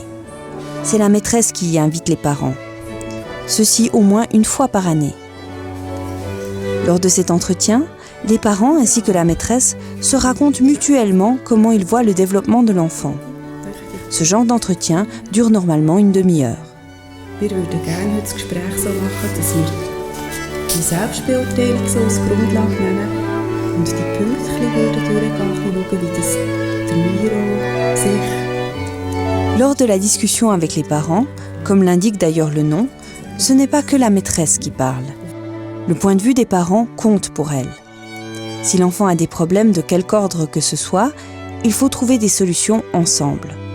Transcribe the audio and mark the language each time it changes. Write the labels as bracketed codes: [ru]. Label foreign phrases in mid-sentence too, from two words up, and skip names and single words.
[fr] C'est la maîtresse qui y invite les parents. Ceci au moins une fois par année. Lors de cet entretien, les parents ainsi que la maîtresse se racontent mutuellement comment ils voient le développement de l'enfant. Ce genre d'entretien dure normalement une demi-heure. [de] Wir würden gerne heute das Gespräch so machen, dass wir die Selbstbeurteilung so als Grundlage nehmen und die Pünktchen würden durchgehen, schauen, wie das der Miro sich. [fr] Lors de la discussion avec les parents, comme l'indique d'ailleurs le nom, ce n'est pas que la maîtresse qui parle. Le point de vue des parents compte pour elle. Si l'enfant a des problèmes de quelque ordre que ce soit, il faut trouver des solutions ensemble.